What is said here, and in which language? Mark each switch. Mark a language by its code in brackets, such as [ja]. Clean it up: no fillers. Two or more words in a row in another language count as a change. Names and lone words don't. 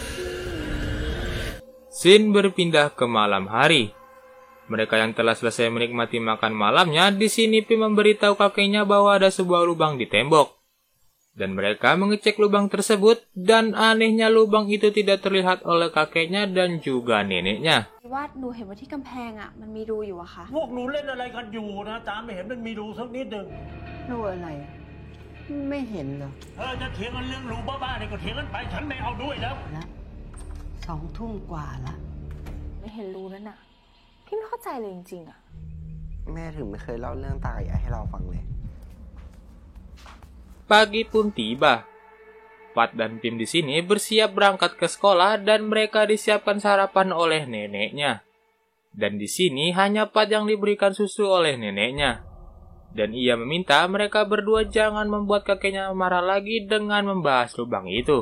[id] Scene berpindah ke malam hari. Mereka yang telah selesai menikmati makan malamnya, di sini Pim memberitahu kakeknya bahwa ada sebuah lubang di tembok. Dan mereka mengecek lubang tersebut, dan anehnya lubang itu tidak terlihat oleh kakeknya dan juga neneknya. [th] ว่าหนูเห็นว่าที่กำแพงอ่ะมันมีรูอยู่อะค่ะ พวกหนูเล่นอะไรกันอยู่นะตามไม่เห็นมันมีรูสักนิดหนึ่ง รูอะไร ไม่เห็นเหรอ จะเถียงกันเรื่องรูบ้าๆเนี่ยก็เถียงกันไปฉันไม่เอาด้วยแล้ว นะ2 ทุ่มกว่าละ ไม่เห็นรูนั่นน่ะ พี่ไม่เข้าใจเลยจริงๆอะ แม่ถึงไม่เคยเล่าเรื่องตากับยายให้เราฟังเลย [id] Pagi pun tiba. Pat dan Pim di sini bersiap berangkat ke sekolah dan mereka disiapkan sarapan oleh neneknya. Dan di sini hanya Pat yang diberikan susu oleh neneknya. Dan ia meminta mereka berdua jangan membuat kakeknya marah lagi dengan membahas lubang itu.